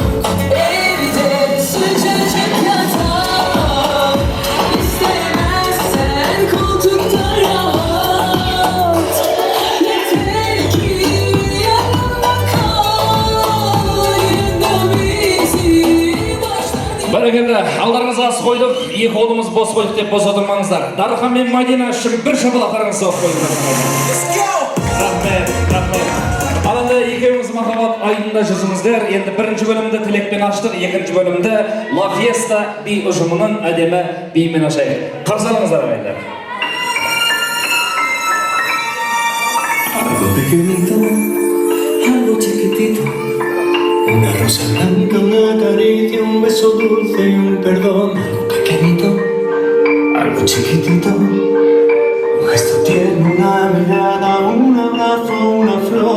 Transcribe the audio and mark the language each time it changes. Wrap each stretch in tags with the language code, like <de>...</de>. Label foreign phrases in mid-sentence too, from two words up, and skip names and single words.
<tr>Evde sıcacık yatak, istemezsen koltukta rahat. Yeter ki yanımda kal, yanında bizi baştan.</tr> <kk>Бәрекелді. Алдарыңызға ас қойдық, екі қолымыз бос қойдық деп бос отырмаңыздар. Дархан мен Мадина үшін бір шапалақтарыңызды соғып қойыңыздар. Рахмет, рахмет. Ал енді екеуіңіз махаббат айдында жүрсіңіздер. Енді бірінші бөлімді тілекпен аштық, екінші бөлімді La Fiesta би ұжымының әдемі биімен ашайық. Қарсы алыңыздар ағайындар.</kk> <es>Algo pequeñito, algo chiquitito, una rosa blanca, una caricia, un beso dulce y un perdón. Algo pequeñito, algo chiquitito, un gesto tierno, una mirada, un abrazo, una flor.</es>